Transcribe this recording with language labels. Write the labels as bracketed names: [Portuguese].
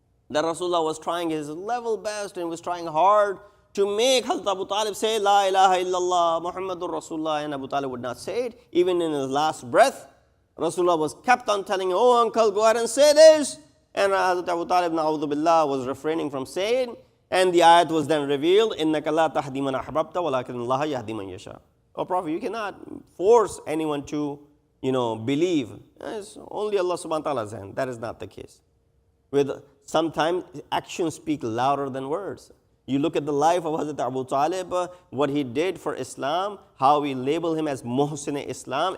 [English] That Rasulullah was trying his level best and was trying hard to make Hazrat Abu Talib say, La ilaha illallah, Muhammadur Rasulullah, and Abu Talib would not say it. Even in his last breath, Rasulullah was kept on telling him, oh uncle, go ahead and say this. And Hazrat Abu Talib, na'udhu billah, was refraining from saying. And the ayat was then revealed, [Arabic] إِنَّكَ لَا تَهْدِي مَنْ أَحْبَبْتَ وَلَكِنَّ اللَّهَ يَهْدِي مَنْ يَشَاءُ. [English] Oh Prophet, you cannot force anyone to, believe. It's only Allah subhanahu wa ta'ala's hand. That is not the case. Sometimes actions speak louder than words. You look at the life of Hazrat Abu Talib, what he did for Islam, how we label him as Muhsin Islam.